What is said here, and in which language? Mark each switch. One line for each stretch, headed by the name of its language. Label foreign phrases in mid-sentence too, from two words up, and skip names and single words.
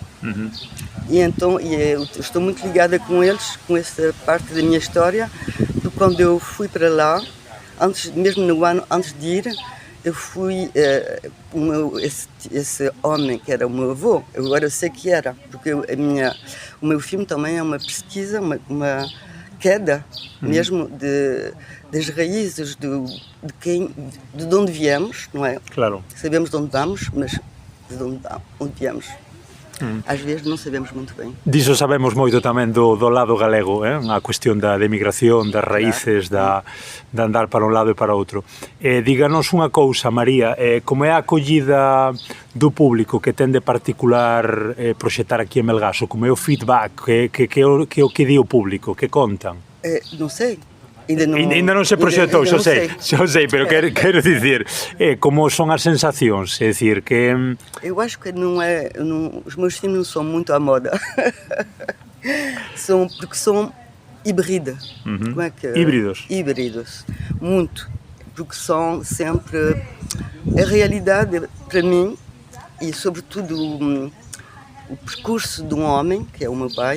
Portuguese: E então eu estou muito ligada com eles, com essa parte da minha história, porque quando eu fui para lá, mesmo no ano antes de ir, eu fui, esse homem que era o meu avô, eu agora sei que era, porque o meu filme também é uma pesquisa, uma queda mesmo das raízes de onde viemos, não é? Claro. Sabemos de onde vamos, mas de onde viemos. Às vezes non sabemos muito bem.
Galician: Diso sabemos moito tamén do lado galego, a cuestión da emigración, das raíces, de andar para un lado e para outro. Díganos unha cousa, María, como é a acollida do público que ten de particular proxectar aquí en Melgaso, como é o feedback, que o que di o público, que contan? Non sei. Ainda non se proxectou, xa sei, pero quero dicir, como son as sensacións, é dicir, que...
Portuguese: Eu acho que os meus filmes não são muito à moda, porque são híbridos. Como é que... Híbridos? Híbridos, muito, porque são sempre a realidade para mim, e sobretudo o percurso de um homem, que é o meu pai.